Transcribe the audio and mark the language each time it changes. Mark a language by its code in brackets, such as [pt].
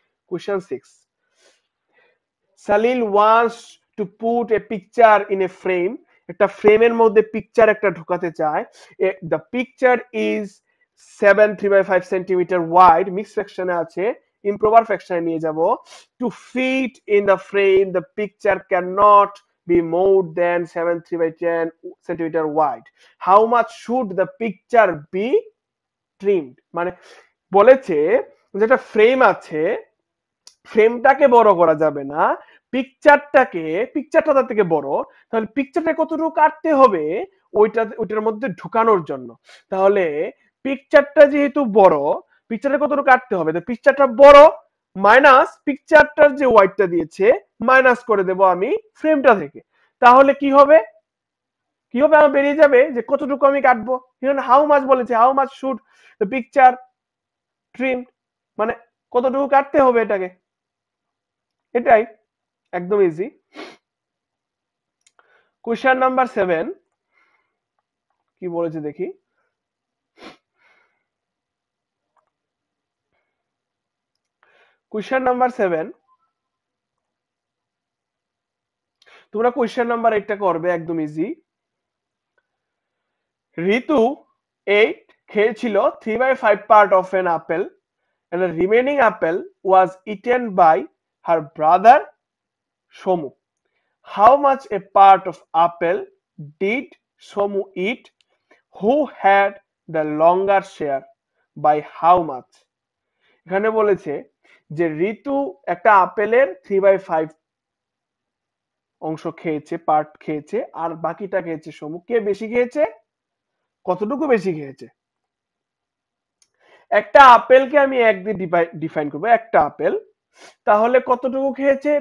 [en] question 6, Salil wants to put a picture in a frame, [bn] একটা ফ্রেমের মধ্যে পিকচার একটা ঢোকাতে চায়। [en] the picture is 7 3/5 centimetre wide, [bn] mixed ফ্র্যাকশনে আছে, ইমপ্রপার ফ্র্যাকশনে নিয়ে যাব। [en] To fit in the frame the picture can not be more than 7 3/10 centimeter wide. How much should the picture be trimmed? [bn] মানে বলেছে যেটা ফ্রেম আছে, ফ্রেমটাকে বড় করা যাবে না, পিকচারটা তার থেকে বড়, তাহলে পিকচারটা কতটুকু কাটতে হবে ওইটার মধ্যে ঢুকানোর জন্য। তাহলে পিকচারটা যেহেতু বড়, পিকচারটা কতটুকু কাটতে হবে, তো পিকচারটা বড় মাইনাস পিকচারটার যে ওয়াইডটা দিয়েছে মাইনাস করে দেব আমি ফ্রেমটা থেকে। তাহলে কি হবে, আমার বেরিয়ে যাবে যে কতটুকু আমি কাটবো। হাউ মাচ বলেছে, [en] how much should the picture trim, [bn] মানে কতটুকু কাটতে হবে এটাকে, এটাই একদম ইজি। কোশ্চেন নাম্বার 7 কি বলেছে দেখি, কোশ্চেন নাম্বার 7, তোমরা কোশ্চেন নাম্বার 8টা করবে, একদম ইজি। [en] Ritu 8 [bn] খেয়েছিল [en] 3/5 part of an apple and the remaining apple was eaten by her brother Somu. How much a part of apple did Somu eat? Who had the longer share? By how much? [bn] এখানে বলেছে যে ঋতু একটা আপেলের 3/5 অংশ খেয়েছে, part খেয়েছে, আর বাকিটা খেয়েছে সমু। কে বেশি খেয়েছে, কতটুকু বেশি খেয়েছে? একটা আপেলকে আমি 1 দিয়ে ডিফাইন করবো, একটা আপেল, তাহলে কতটুকু খেয়েছে?